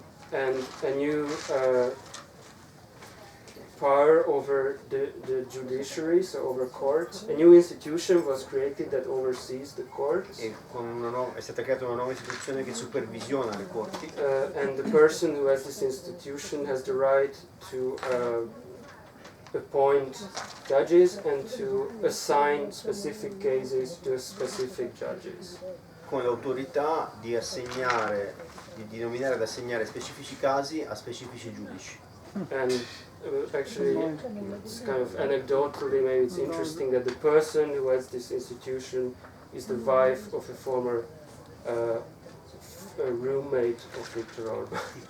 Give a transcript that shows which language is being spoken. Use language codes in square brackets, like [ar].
[en] and a new power over the judiciary, so over courts. A new institution was created that oversees the courts. [it] e è stata creata una nuova istituzione che supervisiona le corti [en] And the person who has this institution has the right to appoint judges and to assign specific cases to specific judges. [it] con l'autorità di assegnare, di nominare ed assegnare specifici casi a specifici giudici. [en] And actually, it's kind of anecdotally, maybe it's interesting that the person who has this institution is the wife of a former roommate of Viktor Orban.